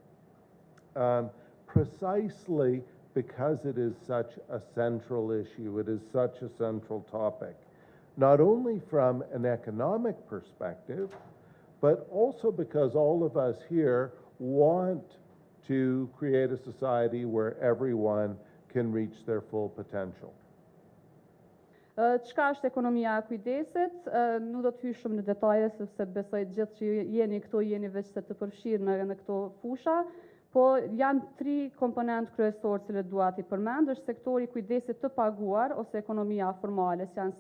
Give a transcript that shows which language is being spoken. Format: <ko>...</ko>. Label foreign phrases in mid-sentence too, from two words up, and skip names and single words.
<en>precisely because it is such a central issue, it is such a central topic, not only from an economic perspective, but also because all of us here want to create a society where everyone can reach their full potential.</en> <sq>Çka është ekonomia e kujdesit? Nuk do të hyj shumë në detaje sepse besoj gjithë që jeni këtu jeni veç se të përfshirë në këto fusha. Po janë 3 komponentë kryesorë që dua t'i përmend, është sektori kujdesit të paguar ose ekonomia formale, që janë</sq>